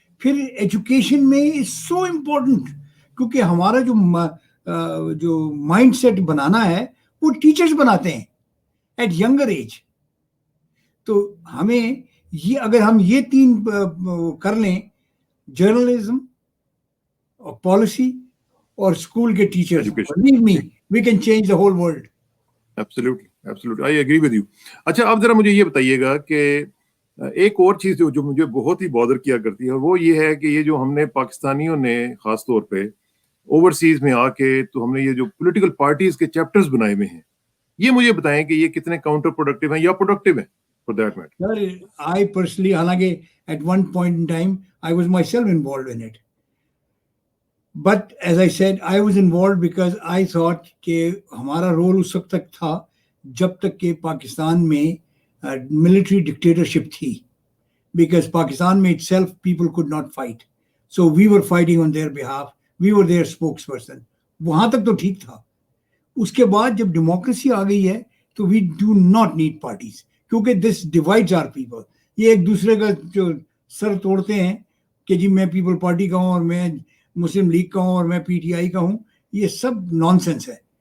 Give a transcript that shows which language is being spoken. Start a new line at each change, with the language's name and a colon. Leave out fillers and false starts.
Urdu: پھر ایجوکیشن میں so important, کیونکہ ہمارا جو مائنڈ سیٹ بنانا ہے وہ ٹیچرز بناتے ہیں
English: At younger age.
Urdu: تو ہمیں یہ اگر ہم یہ 3 کر لیں، جرنلزم اور پالیسی اور اسکول کے teachers,
English: believe me, we can change the whole world. Absolutely, I agree with you.
Urdu: اچھا آپ ذرا مجھے یہ بتائیے گا کہ ایک اور چیز جو مجھے بہت ہی بادر کیا کرتی ہے وہ یہ ہے کہ یہ جو ہم نے پاکستانیوں نے خاص طور پہ اوورسیز میں آ کے تو ہم نے یہ جو پولیٹیکل پارٹیز کے چیپٹرز بنائے ہوئے ہیں، یہ مجھے بتائیں کہ یہ کتنے کاؤنٹر پروڈکٹیو ہیں یا پروڈکٹیو ہیں
English: For that matter. I personally, حالانکہ at one point in time I was myself involved in it, but as I said, I was involved because I thought
Urdu: کہ ہمارا رول اس وقت تک تھا جب تک کہ پاکستان میں ملٹری ڈکٹیٹرشپ تھی,
English: because Pakistan میں itself people could not fight, so we were fighting on their behalf, we were their spokesperson.
Urdu: وہاں تک تو ٹھیک تھا. اس کے بعد جب ڈیموکریسی آ گئی ہے تو
English: we do not need parties,
Urdu: کیونکہ
English: This divides our people.
Urdu: یہ ایک دوسرے کا جو سر توڑتے ہیں کہ جی میں پیپل پارٹی کا ہوں اور میں مسلم لیگ کا ہوں اور میں پی ٹی آئی کا ہوں, یہ سب نان سینس ہے.